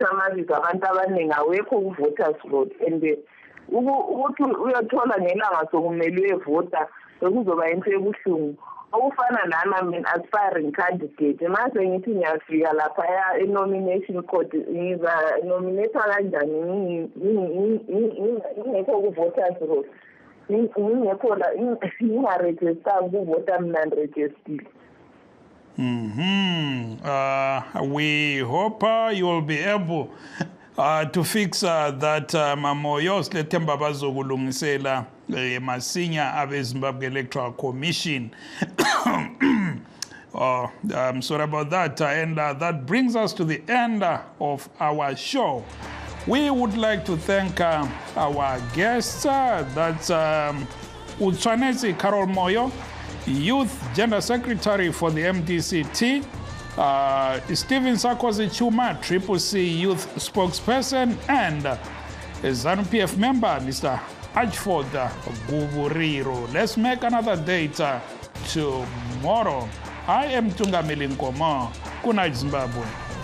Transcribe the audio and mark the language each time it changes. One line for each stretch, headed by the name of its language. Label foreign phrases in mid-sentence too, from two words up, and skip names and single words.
Zulu: amabizo abantu abaningi awekho ku-
English: voters roll
Zulu: and ukuthi uyothola ngelanga sokumele uyevota bekuzoba into ebuhlungu okufana nami mina
English: aspiring candidate
Zulu: mase ngithi ngiyafika lapha e-
English: nomination court
Zulu: ngiza-nominate kanjani ngingekho ku-
English: voters roll
Zulu: ngingekho la ngingarejistanga ukuvota mina ndirejistile.
English: We hope you will be able to fix that Mamoyo
Zulu: Slethemba bazokulungisela masinya abe
English: Zimbabwe Electoral Commission. I'm sorry about that, and that brings us to the end of our show. We would like to thank our guests. That's Utswanezi Carol Moyo, Youth Gender Secretary for the MDCT, Stephen Sarkozy Chuma, Triple C Youth Spokesperson, and a ZANU-PF member, Mr. Ashford Guvuriro. Let's make another date tomorrow. I am Tungamili Nkomo. Good night, Zimbabwe.